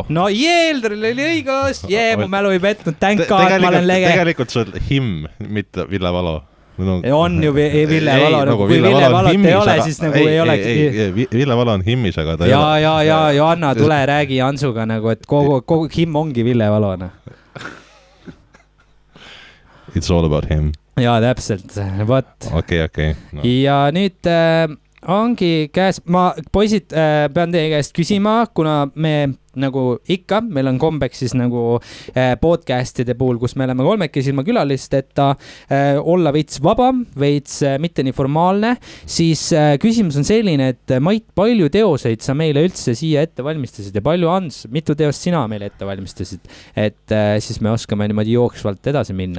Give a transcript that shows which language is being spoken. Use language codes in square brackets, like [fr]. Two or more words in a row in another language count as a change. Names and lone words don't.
[et] No Eeldril oli õigus, mu mälu ei petnud, [en] thank God, [et] ma olen lege. Tegelikult see on Him, mitte Ville Valo. On ju Ville Valo, kui Ville Valot ei ole, siis nagu ei olegi. Ville Valo on Himis, aga ta ei ole. Ja, Joanna, tule räägi Hansuga nagu, et kogu Him ongi Ville Valo. [en] It's all about him. [et] Ja, täpselt, võt. Okei. Ja nüüd ongi käes, ma poisid pean teie käest küsima, kuna me nagu ikka, meil on kombeks siis nagu podcastide puhul, kus me oleme kolmekesi ilma külalisteta, olla veits vabam, veits mitte nii formaalne, siis küsimus on selline, et Mait, palju teoseid sa meile üldse siia ette valmistasid ja palju Hans, mitu teost sina meile ette valmistasid, et siis me oskame niimoodi jooksvalt edasi minna?